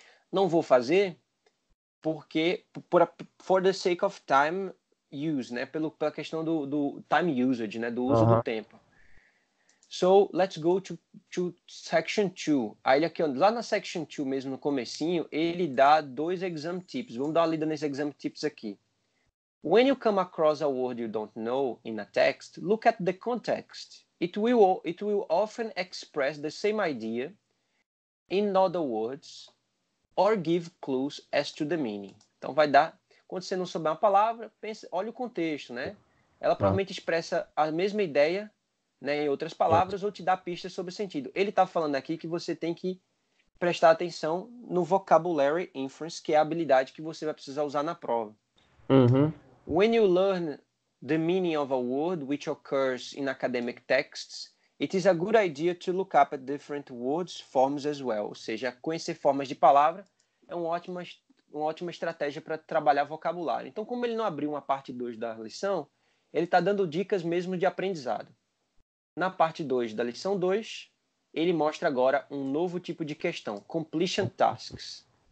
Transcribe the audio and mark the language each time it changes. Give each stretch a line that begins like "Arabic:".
Portuguese: Não vou fazer porque,
English: for the sake of time use,
Portuguese: né? Pela questão do time usage, né? Do uso do tempo.
English: So, let's go to section 2.
Portuguese: Aí aqui, lá na section 2 mesmo, no comecinho, ele dá 2 exam tips. Vamos dar uma lida nesses exam tips aqui.
English: When you come across a word you don't know in a text, look at the context. It will often express the same idea in other words or give clues as to the meaning.
Portuguese: Então vai dar, quando você não souber uma palavra, olha o contexto, né? Ela provavelmente expressa a mesma ideia, né, em outras palavras, ou te dá pistas sobre o sentido. Ele está falando aqui que você tem que prestar atenção no vocabulary inference, que é a habilidade que você vai precisar usar na prova.
English: When you learn the meaning of a word which occurs in academic texts, it is a good idea to look up at different words forms as well.
Portuguese: Ou seja, conhecer formas de palavra é uma ótima estratégia para trabalhar vocabulário. Então, como ele não abriu uma parte 2 da lição, ele está dando dicas mesmo de aprendizado. Na parte 2 da lição 2, ele mostra agora um novo tipo de questão, completion tasks.